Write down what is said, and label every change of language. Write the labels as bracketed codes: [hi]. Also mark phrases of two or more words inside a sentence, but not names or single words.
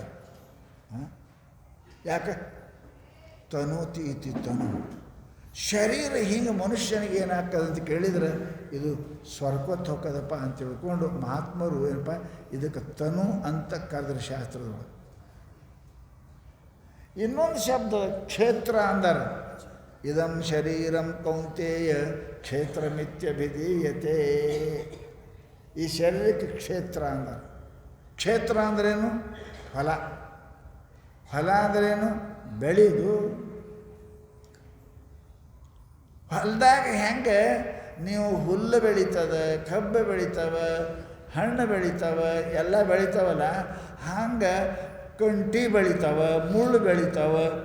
[sa] ಹಾಂ, ಯಾಕೆ? ತನುತಿ ಇತಿ ತನು. [kn] ಶರೀರ ಹಿಂಗೆ ಮನುಷ್ಯನಿಗೆ ಏನಾಗ್ತದಂತ ಕೇಳಿದ್ರೆ ಇದು ಸ್ವರ್ಗಕ್ಕೆ ಹೋಗೋದಪ್ಪ ಅಂತ ತಿಳ್ಕೊಂಡು ಮಹಾತ್ಮರು ಏನಪ್ಪ ಇದಕ್ಕೆ ತನು ಅಂತ ಕರೆದ್ರೆ ಶಾಸ್ತ್ರದೊಳಗೆ. ಇನ್ನೊಂದು ಶಬ್ದ ಕ್ಷೇತ್ರ ಅಂದಾರ. [sa] ಇದಂ ಶರೀರಂ ಕೌಂತೇಯ ಕ್ಷೇತ್ರಮಿತ್ಯಭಿಧೀಯತೆ. [kn] ಈ ಶರೀರಕ್ಕೆ ಕ್ಷೇತ್ರ ಅಂದಾರ. ಕ್ಷೇತ್ರ ಅಂದ್ರೇನು? ಫಲ. ಫಲ ಅಂದ್ರೇನು? ಬೆಳೆದು. ಹೊಲದಾಗ ಹೆಂಗೆ ನೀವು ಹುಲ್ಲು ಬೆಳೀತದೆ, ಕಬ್ಬು ಬೆಳೀತವೆ, ಹಣ್ಣು ಬೆಳೀತವೆ, ಎಲ್ಲ ಬೆಳೀತಾವಲ್ಲ, ಹಂಗೆ ಕಂಟಿ ಬೆಳೀತಾವೆ, ಮುಳ್ಳು ಬೆಳೀತಾವಲ್ಲ.